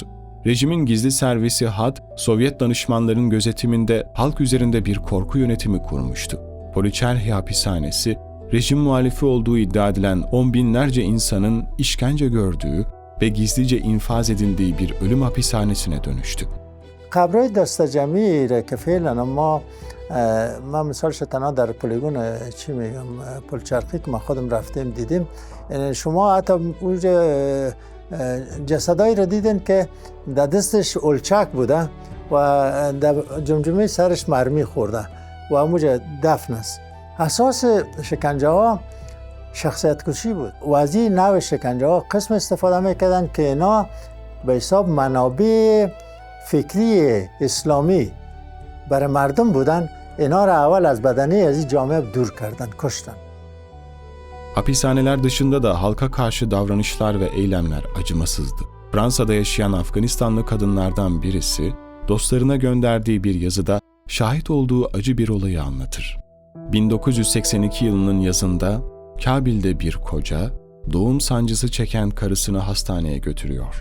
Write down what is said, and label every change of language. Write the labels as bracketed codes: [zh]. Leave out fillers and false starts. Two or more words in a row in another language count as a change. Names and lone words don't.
[tr] Rejimin gizli servisi HAD, Sovyet danışmanların gözetiminde halk üzerinde bir korku yönetimi kurmuştu. Poliçerhi hapishanesi, rejim muhalifi olduğu iddia edilen 10 binlerce insanın işkence gördüğü ve gizlice infaz edildiği bir ölüm hapishanesine dönüştü. [fa] قبرهای دست جمعی را که فعلا ما مثالش تنها در پلیگون چی میگم پلچرخی که ما خودم رفتیم دیدیم، شما حتی اونجا جسدایی را دیدین که در دستش اولچک بوده و در جمجمه سرش مرمی خورده و اونجا دفن است. اساس شکنجه ها شخصیت کشی بود و از این نوع شکنجه ها قسم استفاده میکردن که اینا به حساب منابع فکری اسلامی برای مردم بودن. اینا را اول از بدنه از این جامعه دور کردن، کشتن. [tr] Hapishaneler dışında da halka karşı davranışlar ve eylemler acımasızdı. Fransa'da yaşayan Afganistanlı kadınlardan birisi, dostlarına gönderdiği bir yazıda şahit olduğu acı bir olayı anlatır. 1982 yılının yazında Kabil'de bir koca, doğum sancısı çeken karısını hastaneye götürüyor.